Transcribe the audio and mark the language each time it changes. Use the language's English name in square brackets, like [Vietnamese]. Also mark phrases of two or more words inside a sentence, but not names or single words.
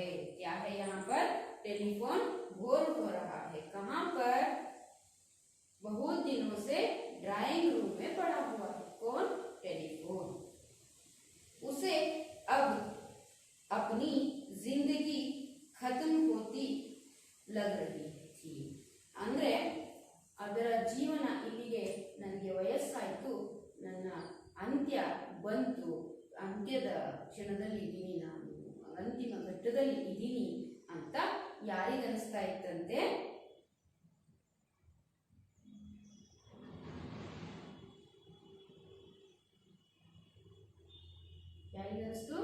[Hindi] क्या है यहाँ पर? टेलीफोन बोर हो रहा है। कहाँ पर? बहुत दिनों से ड्राइंग रूम में पड़ा हुआ है। कौन? टेलीफोन। उसे अब अपनी जिंदगी खत्म होती लग रही थी। [Kannada] ಅಂದ್ರೆ ಅದರ ಜೀವನ ಇಲ್ಲಿಗೆ, ನನಗೆ ವಯಸ್ಸಾಯಿತು, ನನ್ನ ಅಂತ್ಯ ಬಂತು, ಅಂತ್ಯದ ಕ್ಷಣದಲ್ಲಿ ಇದ್ದೀನಿ, ನಾನು ಅಂತಿಮ ಘಟ್ಟದಲ್ಲಿ ಇದ್ದೀನಿ ಅಂತ ಯಾರಿಗನ್ನಿಸ್ತಾ ಇತ್ತಂತೆ? ಯಾರಿಗನ್ನಿಸ್ತು?